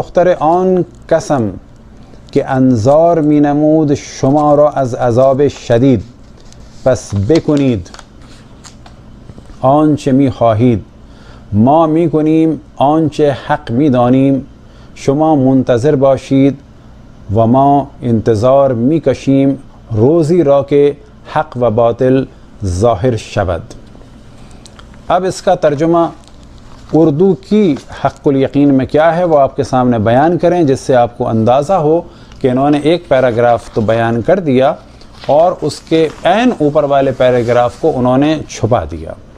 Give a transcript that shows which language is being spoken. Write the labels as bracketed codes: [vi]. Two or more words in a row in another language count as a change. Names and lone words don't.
[fa] من دختر آن کسم که انظار می نمود شما را از عذاب شدید، پس بکنید آنچه می خواهید، ما می کنیم آنچه حق می دانیم، شما منتظر باشید و ما انتظار می کشیم روزی را که حق و باطل ظاہر شود۔ [ur] اب اس کا ترجمہ اردو کی حق الیقین میں کیا ہے وہ آپ کے سامنے بیان کریں، جس سے آپ کو اندازہ ہو کہ انہوں نے ایک پیراگراف تو بیان کر دیا اور اس کے عین اوپر والے پیراگراف کو انہوں نے چھپا دیا۔